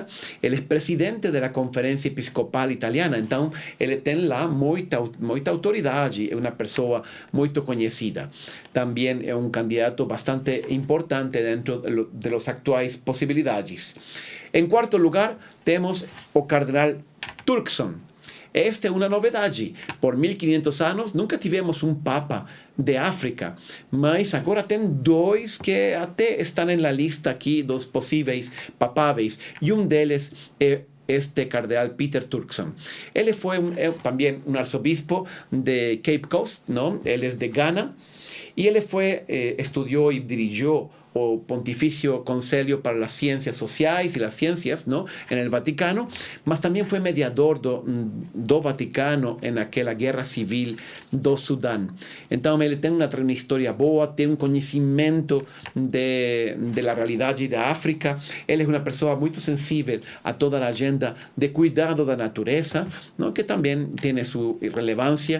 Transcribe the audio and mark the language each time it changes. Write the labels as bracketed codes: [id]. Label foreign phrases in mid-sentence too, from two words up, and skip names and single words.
[es] Él es presidente de la Conferencia Episcopal Italiana, entonces él tiene lá mucha autoridad y es una persona muy conocida. También es un candidato bastante importante dentro de las actuales posibilidades. En cuarto lugar, tenemos o cardenal Turkson. Esta es una novedad. Por 1500 años nunca tivemos un papa de África, [pt] mas agora tem dois que até [es] están en la lista aquí, dos posibles papáveis, y un deles es este cardeal Peter Turkson. Él fue también un arzobispo de Cape Coast, ¿no? Él es de Ghana. [pt] E ele estudou e dirigiu o Pontificio Conselho [es] para las Ciencias [pt] Sociais e [es] las Ciencias, ¿no?, en el Vaticano, [pt] mas também foi mediador do Vaticano em aquela guerra civil do Sudão. Então, ele tem uma história boa, tem conhecimento da realidade da África. Ele é uma pessoa muito sensível a toda a agenda de cuidado da natureza, ¿no?, que também tem sua relevância.